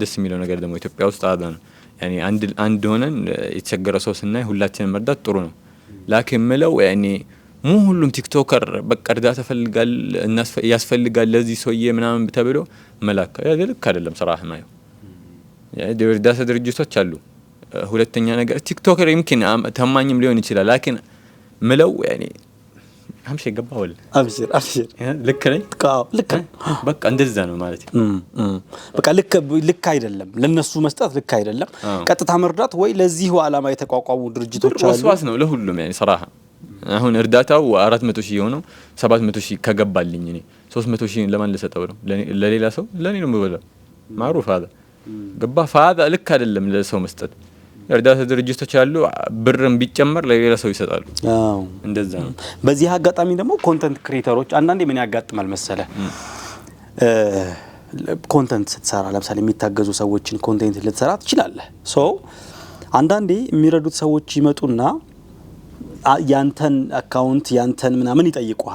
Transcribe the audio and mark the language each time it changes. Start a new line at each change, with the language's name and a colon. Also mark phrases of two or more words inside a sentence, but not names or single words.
Amharic: ደስ የሚለው ነገር ደግሞ ኢትዮጵያ ውስጥ አዳ ነው ያኒ አንድ ሆነን የተቸገረ ሰው ስናይ ሁላችንም መርዳት ጥሩ ነው ላኪን ምለው ያኒ ሁሉም ቲክቶከር በቃ እርዳታ ፈልጋል ያስፈልጋል ለዚህ ሰውዬ ምናምን ተብሎ መላክ ልክ አይደለም صراحه ማየው እርዳታ ድርጅቶች አሉ ሁለተኛ ነገር ቲክቶከር يمكن ተማኝም ሊሆን ይችላል ላኪን ምለው ያኒ
Arabic: همش يقباول ابشر
Amharic: ልክ ነኝ ልክ በቃ እንደዛ ነው ማለት በቃ ልክ አይደለም ለነሱ መስጠት ልክ አይደለም ቀጥታ መርዳት ወይ ለዚህ ዓላማ የተቋቋሙ ድርጅቶች አሉ ወስዋስ ነው ለሁሉም ያኒ صراحه አሁን እርዳታው 400 ሺህ ሆኖ 700 ሺህ ከገባልኝ እኔ 300 ሺህ ለማን ልሰጠው ነው ለሌላ ሰው ለኔ ነው የምበላው
Arabic: معروف هذا
Amharic: ገባ فهذا ልክ አይደለም ለሰው መስጠት እርዳታ ድርጅቶች አሉ ብርም ቢጨመር ለሌላ ሰው ይሰጣሉ እንደዛ ነው በዚህ አጋጣሚ ደግሞ
English: content creators
Amharic: አንዳንዴ ምን ያጋጥማል መሰለ ኮንተንት ስትሰራ ለምሳሌ የሚታገዙ ሰዎችን ኮንቴንት ልትሰራ ትችላለህ ሶ አንዳንዴ የሚረዱት ሰዎች ይመጡና ያንተን አካውንት ያንተን ምናምን ይጠይቁሃል